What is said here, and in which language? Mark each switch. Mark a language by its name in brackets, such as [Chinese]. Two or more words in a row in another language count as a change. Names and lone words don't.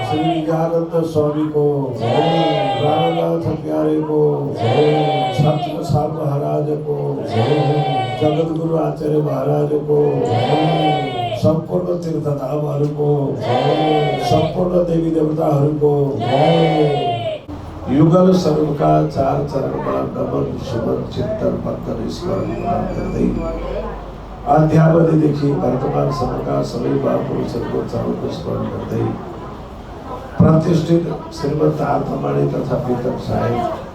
[Hindi] श्री नित्यानंद स्वामी को जय प्राणनाथ प्यारे को जय छत्र साल महाराज को जय जगत गुरु आचार्य महाराज को जय [Nepali] संपूर्ण तीर्थधामहरूको जय संपूर्ण देवी देवताहरूको जय युगल स्वरूपका चार चरणमा नमन सुमन चिन्तन वन्दन स्मरण गर्दै अध्यावधिदेखि वर्तमानसम्मका सबै महापुरुषहरूको चरणको स्मरण गर्दै प्रतिष्ठित श्रीमद् आर्थमाणी तथा पीतम साहेब